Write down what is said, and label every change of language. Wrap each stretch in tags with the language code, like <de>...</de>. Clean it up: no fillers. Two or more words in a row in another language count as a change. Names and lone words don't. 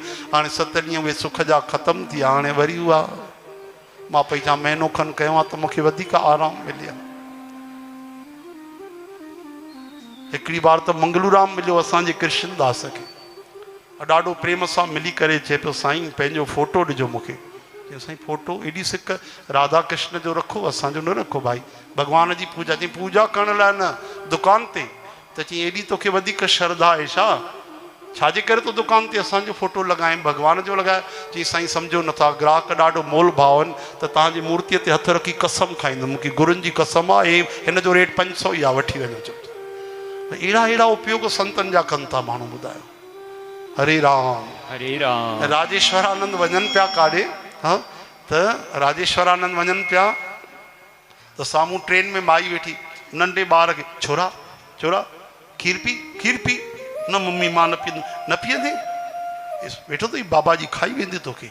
<sd>हाणे 7 ॾींहं उहे सुख जा ख़तमु थी विया, हाणे वरी उहा मां पई चवां महीनो खनि कयो आहे त मूंखे वधीक आराम मिलियो। हिकिड़ी बार त मंगलूराम मिलियो असांजे कृष्णदास खे, ॾाढो प्रेम सां मिली करे चए पियो, साईं पंहिंजो फोटो ॾिजो मूंखे। साईं फोटो? एॾी सिक, राधा कृष्ण जो रखो, असांजो न रखो भाई, भॻवान जी पूजा। चई पूजा करण लाइ न, दुकान ते। त चई एॾी तोखे वधीक श्रद्धा आहे छा? छाजे करे तो दुकान ते असांजो फोटो लॻाए, भॻवान जो लॻाए? चई साईं सम्झो नथा, ग्राहक ॾाढो मोल भाव आहिनि, त तव्हांजी मूर्तीअ ते हथ रखी कसम खाईंदुमि, मूंखे गुरुनि जी कसम आहे, हिन जो रेट 500 ई आहे, वठी वञो। चुप। अहिड़ा उपयोग संतनि जा कनि था माण्हू। ॿुधायो हरे राम। हरे राम। राजेश्वरानंद वञनि पिया काॾे, हाँ त राजेश्वरानंद वञनि पिया त साम्हूं ट्रेन में माई वेठी, नंढे ॿार खे, छोरा छोरा खीर पी। न मम्मी मां न पीअंदे। वेठो त बाबा जी खाई वेंदी तोखे।</sd>